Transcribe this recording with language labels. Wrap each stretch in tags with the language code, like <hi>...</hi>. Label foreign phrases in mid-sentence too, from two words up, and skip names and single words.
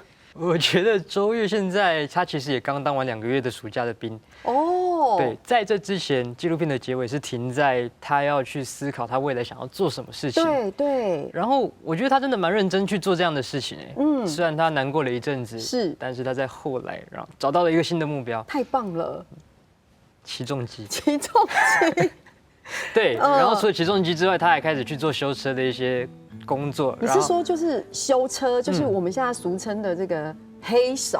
<zh>我覺得周越現在他其實也剛當完2個月的暑假的兵。哦，對，在這之前，紀錄片的結尾是停在他要去思考他未來想要做什麼事情。對對。然後我覺得他真的蠻認真去做這樣的事情雖然他難過了一陣子，是，但是他在後來然後找到了一個新的目標。太棒了！起重機。起重機。对，然后除了起重机之外，他还开始去做修车的一些工作。你是说就是修车，就是我们现在俗称的这个黑手？</zh>